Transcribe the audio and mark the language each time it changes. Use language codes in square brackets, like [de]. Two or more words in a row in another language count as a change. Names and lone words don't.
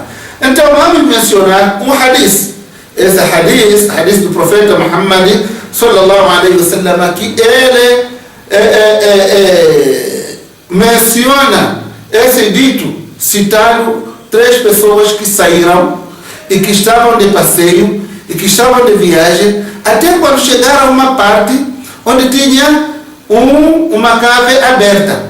[pt] Então, vamos mencionar um hadith. Esse hadith do profeta Muhammad [ar] صلى الله عليه وسلم, [pt] que ele menciona esse dito, citando 3 pessoas que saíram e que estavam de passeio e que estavam de viagem, até quando chegaram a uma parte onde tinha uma cave aberta.